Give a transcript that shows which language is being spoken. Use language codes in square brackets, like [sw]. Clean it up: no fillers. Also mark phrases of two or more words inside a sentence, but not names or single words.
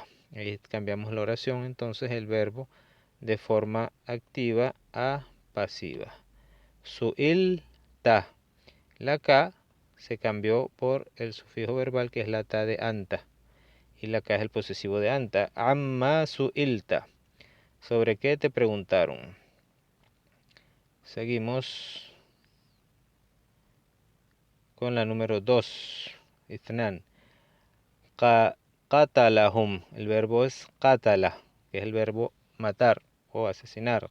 [es] Ahí cambiamos la oración, entonces el verbo de forma activa a pasiva. [ar] Suilta. [es] La K se cambió por el sufijo verbal que es la ta de anta. Y la K es el posesivo de anta. [ar] Amma suilta. [es] ¿Sobre qué te preguntaron? Seguimos con la número 2. Ithnan. [ar] Qatalahum. [es] El verbo es qatala, que es el verbo matar o asesinar.